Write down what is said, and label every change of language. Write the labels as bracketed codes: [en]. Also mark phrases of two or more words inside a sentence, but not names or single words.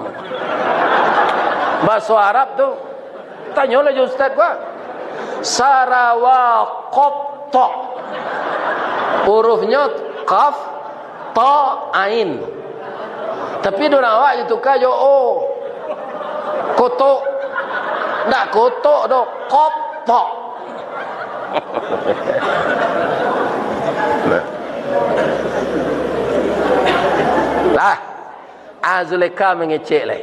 [ms] Bahasa Arab tu tanya lah ustaz gua. Sarawak qatta'. Hurufnya [ar] ق ت ع. [min] Tapi dorang awak itu kayo kotok. Ndak kotok do qatta'. Lah, Zulekha mengecek lah.